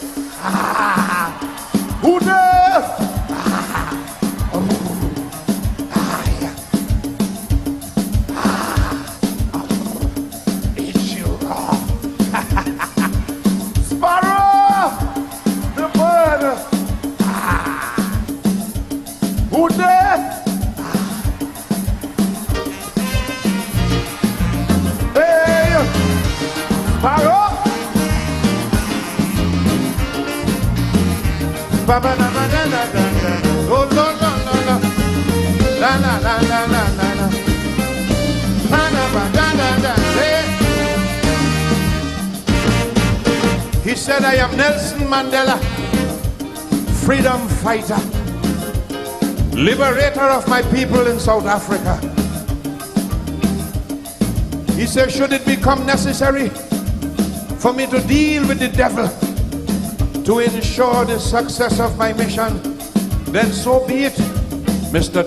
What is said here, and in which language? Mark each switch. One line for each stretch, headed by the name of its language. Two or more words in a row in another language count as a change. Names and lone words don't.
English: Who does? Sparrow, the bird. Who there? Hey, Sparrow. Baba na na na na na. Oh no no no no. La la la la la la la. Na na ba da da da. He said, I am Nelson Mandela, freedom fighter, liberator of my people in South Africa. He said, should it become necessary for me to deal with the devil to ensure the success of my mission, then so be it, Mr.